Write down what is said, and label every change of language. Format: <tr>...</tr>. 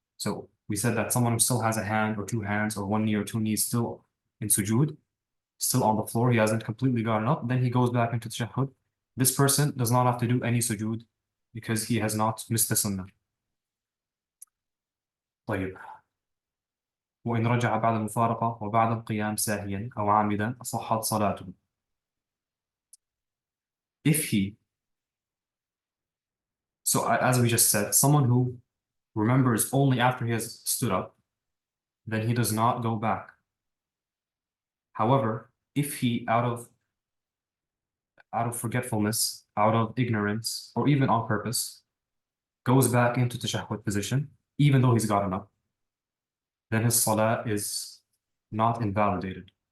<en>So we said that someone who still has a hand or two hands or one knee or two knees still in sujood, still on the floor, he hasn't completely gotten up, then he goes back into tashahhud. This person does not have to do any sujood because he has not missed the sunnah.</en> <ar>طيب. وإن رجع بعد المفارقة وبعد القيام ساهيا أو عامدا صحت صلاته.</ar> <en>So as we just said, someone who remembers only after he has stood up, then he does not go back. However, if he out of forgetfulness, out of ignorance, or even on purpose, goes back into tashahhud position, even though he's gotten up, then his salah is not invalidated.</en>